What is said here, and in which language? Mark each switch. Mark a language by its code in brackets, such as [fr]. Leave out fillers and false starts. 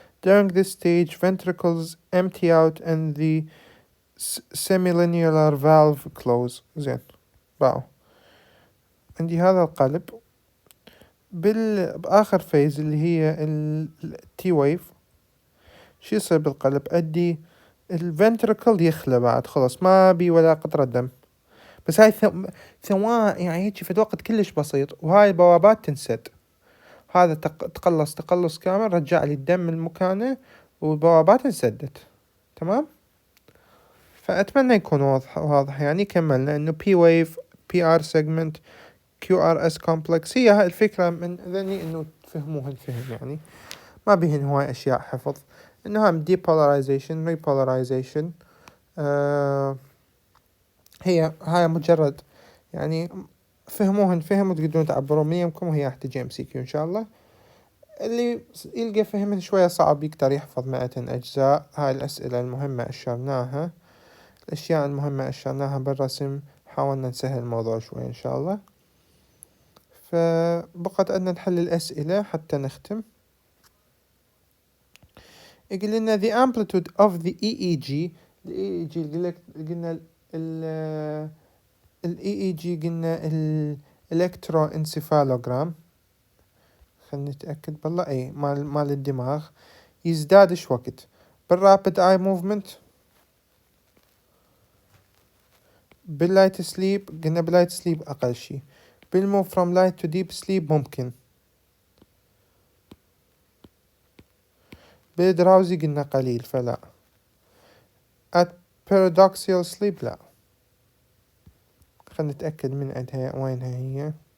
[en] During this stage, ventricles empty out and the semilinear valve close. [ar] زين باو. عندي هذا القلب بآخر فيز اللي هي التي ويف. شو يصير بالقلب؟ أدي الفنتركل يخلى بعد خلاص ما بي ولا قطرة دم، بس هاي ثواني يعني هيك في وقت كلش بسيط وهاي البوابات تنسد. هذا تقلص كامل، رجع لي الدم من مكانه والبوابات انسدت. تمام، فأتمنى يكون واضح يعني. كملنا إنه P wave PR segment QRS complex. هي هاي الفكرة من ذني إنه تفهموها الفهم يعني، ما بيهن هواي أشياء حفظ. إنه هم depolarization repolarization هي مجرد يعني فهموا تقدرون تعبرون من يمكم، وهي راح تجي MCQ إن شاء الله. اللي يلقى فهمه شوية صعب يقدر يحفظ 100 أجزاء. هاي الأسئلة المهمة أشرناها، الأشياء المهمة أشرناها بالرسم، حاولنا نسهل الموضوع شوي إن شاء الله. فبقت عندنا نحل الأسئلة حتى نختم. يقول لنا [en] the amplitude of the EEG. [ar] ال EEG قلنا ال EEG قلنا الإلكتروانسيفالوجرام. خلنا نتأكد بالله أي مال الدماغ. يزداد إيش وقت؟ بالرابد آي موفمنت، باللايت سليب. قلنا باللايت سليب أقل شي. بالموف [en] from light to deep sleep [ar] ممكن. بالدراوزي قلنا قليل فلا. [en] at paradoxical sleep [ar] لا. خلنا نتأكد من عندها وينها هي.